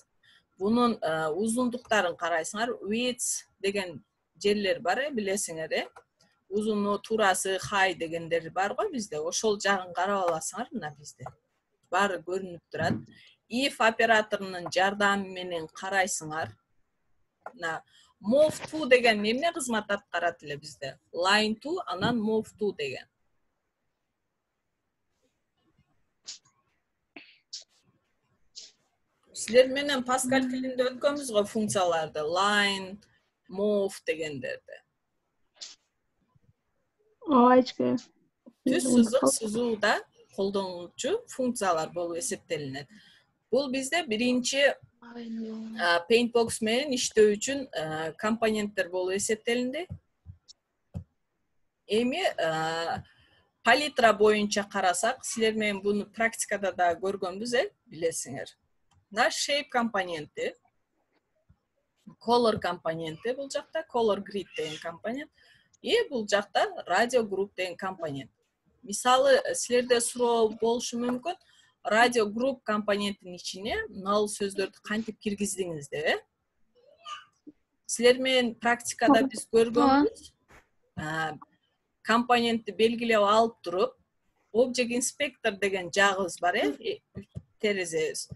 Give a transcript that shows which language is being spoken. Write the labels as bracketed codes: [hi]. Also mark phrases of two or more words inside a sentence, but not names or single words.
[ky] Бунун узундуктарын карайсыңар. Width деген жерлер бар, билесиңер, Узуну, турасы, хай дегендер бар го бизде. Ошол жагын карап аласыңар, мына бизде. Баары көрүнүп турат. If операторунун жардамы менен карайсыңар. Мына [en] move to [ky] деген эмне кызмат аткарат эле бизде? [en] Line to [ky] анан [en] move to [ky] деген. Силер менен Pascal тилинде өткөнбүз го функцияларды, [en] line, move [ky] дегендерди. Ачка. Түз сызык сызууда колдонулчу функциялар болуп эсептелинет. Бул бизде биринчи Paintbox менен иштөө үчүн компоненттер болуп эсептелинди. Эми палитра боюнча карасак, силер менен буну практикада да көргөнбүз, билесиңер. На shape компоненти, color компоненти бул жакта, [en] color grid [ky] деген компонент, и бул жакта [en] radio group [ky] деген компонент. Мисалы, силерде суроо болушу мүмкүн, [en] radio group [ky] компоненттин ичине null сөздөрдү кантип киргиздиңиз, Силер менен практикада биз көргөнбүз, компонентти белгилеп алып туруп, [en] object inspector [ky] деген жагыбыз бар, терезебиз.